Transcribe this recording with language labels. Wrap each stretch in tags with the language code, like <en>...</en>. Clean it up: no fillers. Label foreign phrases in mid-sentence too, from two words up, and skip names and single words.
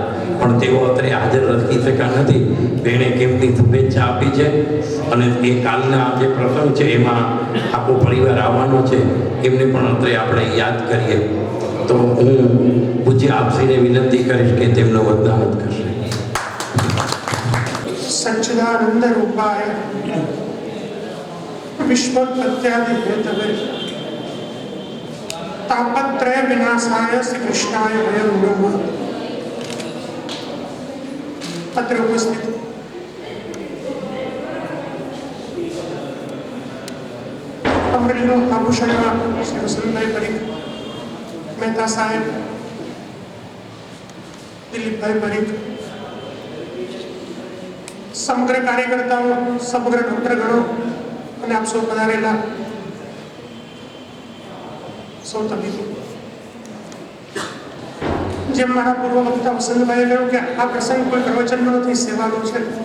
<gu>પણ તેઓ અત્યારે હાજર રહી શક્યા નથી. તેણે કેમ્પની શુભેચ્છા આપી છે અને એ કાલના જે પ્રસંગ છે એમાં આખો પરિવાર આવવાનો છે. એમને પણ અત્યારે આપણે યાદ કરીએ. તો હું પૂજ્ય આપશ્રીને વિનંતી કરીશ કે તેમનો વંદાવત કરશે.</gu> <sa>सच्चिदानंद रूपाय विश्वोत्पत्त्यादि हेतवे तापत्रय विनाशाय श्री कृष्णाय वयं नमः.</sa> <gu>અત્ર ઉપસ્થિત અમરેલો આભૂષણ શ્રી વસંતભાઈ પરીખ, મેહતા સાહેબ, દિલીપભાઈ પરીખ, સમગ્ર કાર્યકર્તાઓ, સમગ્ર ડોક્ટરગણો અને આપ સૌ પધારેલા સૌ તબીબો. જેમ મારા પૂર્વ વક્તા વસંતભાઈએ કહ્યું કે આ પ્રસંગ કોઈ પ્રવચનનો નથી, સેવાનો છે.</gu>